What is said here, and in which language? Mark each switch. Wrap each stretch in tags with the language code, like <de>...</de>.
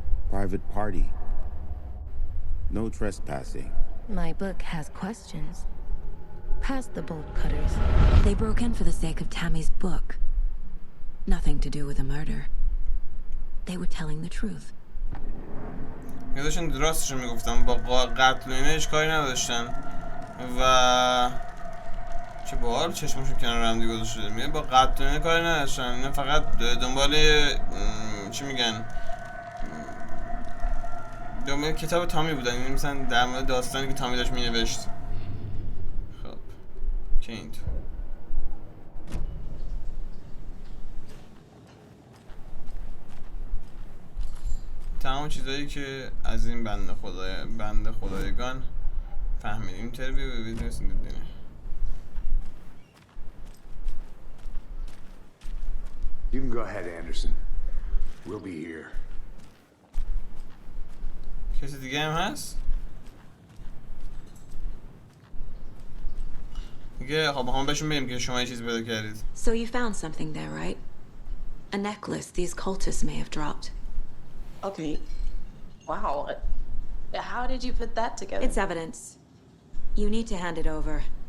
<en>Private party. No trespassing. My book has questions. Past the bolt cutters. They broke in for the sake of Tammy's book. Nothing to do with a murder. They were telling the truth.</en> <fa>یادشون راستشو میگفتن، با قتل و اینا هیچ کاری نداشتن و چه باحال چشمشون کنار هم دیگه گذاشته. میگه با قتل و اینا کاری نداشتن، اینا فقط دنبال چی میگن، دنبال کتاب تامی بودن، یعنی مثلا در مورد داستانی که تامی داشت مینوشت. خب که اینطور تمام چیزایی که از این بنده خدایگان فهمیدیم. اینترویو به ویدیو دیدینه.</fa> <en>You can go ahead, Anderson. We'll be here.</en> <fa>کسی دیگه هم هست؟ میگه خب هم بهشون بگیم که شما یه چیزی پیدا کردید.</fa> <en>So you found something there, right? A necklace these cultists may have dropped. Okay. Wow. How did you put that together? It's evidence. You need to hand it over.</en>